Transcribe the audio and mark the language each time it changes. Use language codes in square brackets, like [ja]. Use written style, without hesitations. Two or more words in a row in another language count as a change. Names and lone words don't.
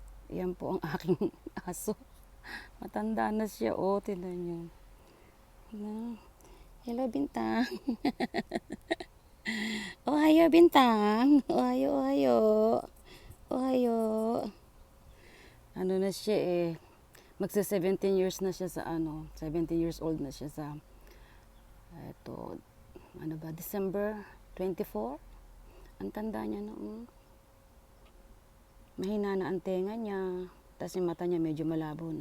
[tl] Yan po ang aking aso. Matanda na siya. Oh, tingnan nyo. [en] Hello, Bintang. [ja] Ohayo, Bintang. Ohayo, ohayo. Ohayo. [tl] Ano na siya eh. Magsa [en] 17 years [tl] na siya sa [en] 17 years old [tl] na siya sa December 24. Ang tanda niya noon. Mahina na ang tenga niya. Tapos yung mata niya medyo malabo na.